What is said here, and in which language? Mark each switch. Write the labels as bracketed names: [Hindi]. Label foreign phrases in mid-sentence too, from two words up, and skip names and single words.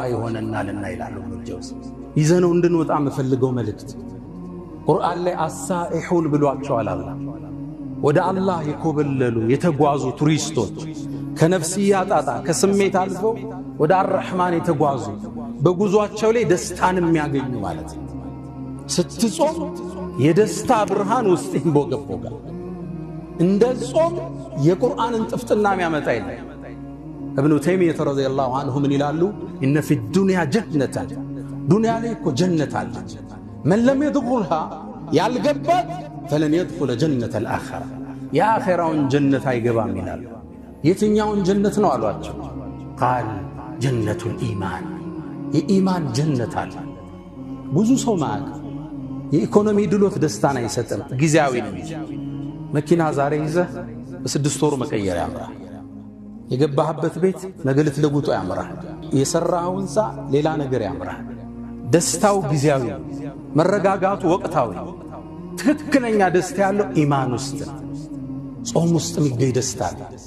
[Amharic] ይሆነናልና ይላሉ ጀውስ ይዘነው እንድንወጣ መፈልገው መልእክት ቁርአን ላይ አሳኢሁን ብሏቸዋል አላህ ወደ አላህ የኮበለሉ የተጓዙ ቱሪስቶች ከነፍስያ ጣጣ ከስሜት አልፈው ወደ አርህማን የተጓዙ በጉዟቸው ላይ ደስታን የሚያገኙ ማለት ነው ስትጾም የደስታ ብርሃን ውስጥ ይንቦገቦጋል እንደ ጾም የቁርአንን ጥፍጥና የሚያመጣ ይላል ابن تيمية [Arabic] رضي الله عنه من [Amharic] ይላሉ [Arabic] إن في الدنيا [Amharic] جنة ዱንያ ላይ እኮ ጀነት አለ [Arabic] من لم يدخلها [Amharic] ያልገባት [Arabic] فلن يدخل جنة الآخرة [Amharic] የአኺራውን ጀነት አይገባም ይላሉ የትኛውን ጀነት ነው አሏቸው [Arabic] قال جنة الإيمان [Amharic] የኢማን ጀነት አለ ብዙ ሰው ማቅ የኢኮኖሚ ድሎት ደስታን አይሰጥም ጊዜያዊ ነው መኪና ዛሬ ይዘህ በ6 ወር መቀየር ያምራል የገባህበት ቤት ነገ ልትለውጡ ያምራል የሰራው ህንጻ ሌላ ነገር ያምራል ደስታው ጊዜያዊ መረጋጋቱ ወቅታዊ ትክክለኛ ደስታ ያለው ኢማን ውስጥ ጾም ውስጥ የሚገኝ ደስታ አለ